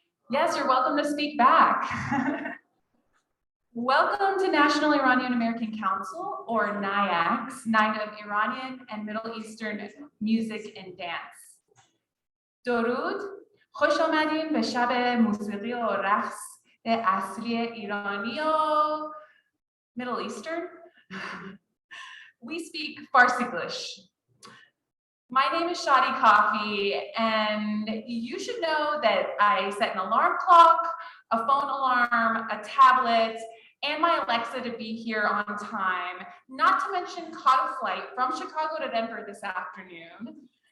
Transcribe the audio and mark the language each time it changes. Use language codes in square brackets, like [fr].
[en] Yes, you're welcome to speak back. Welcome to National Iranian American Council, or NIAC's Night of Iranian and Middle Eastern Music and Dance. [fa] درود، خوش آمدین به شب موسیقی و رقص اصلی ایرانی و Middle Eastern. [en] We speak Farsi-Glish. My name is Shadi Kafi, and you should know that I set an alarm clock, a phone alarm, a tablet, and my Alexa to be here on time, not to mention caught a flight from Chicago to Denver this afternoon.